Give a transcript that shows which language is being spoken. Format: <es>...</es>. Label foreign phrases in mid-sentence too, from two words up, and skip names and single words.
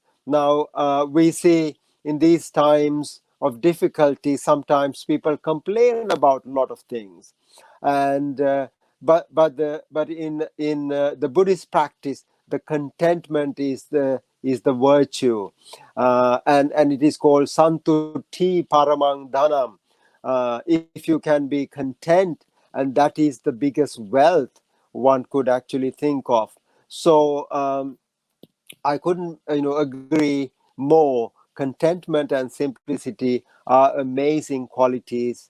<en>Now we see in these times of difficulty, sometimes people complain about a lot of things. And but in the Buddhist practice, the contentment is the virtue, and it is called</en> <pi>santutti paramang dhanam.</pi> <en>If you can be content, and that is the biggest wealth one could actually think of. So I couldn't agree more. contentment and simplicity are amazing qualities.</en>